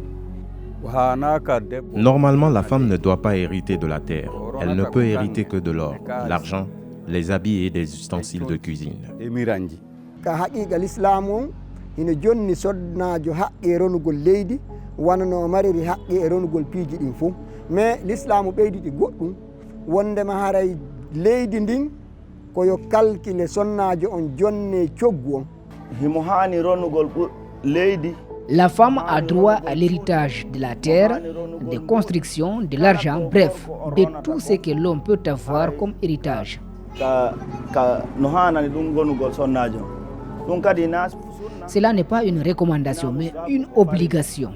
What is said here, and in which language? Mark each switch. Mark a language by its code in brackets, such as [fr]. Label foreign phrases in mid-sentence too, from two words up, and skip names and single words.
[fr] Normalement, la femme ne doit pas hériter de la terre. Elle ne peut hériter que de l'or, l'argent, les habits et des ustensiles de cuisine. Mais l'islam [ff] ɓeyditi goɗɗum wondema haray leydi ndin koyo kalkile sonnajo on jonne coggu on himo hani ronugol leydi. [fr] La femme a droit à l'héritage de la terre, des constructions, de l'argent, bref, de tout ce que l'homme peut avoir comme héritage. Cela n'est pas une recommandation, mais une obligation.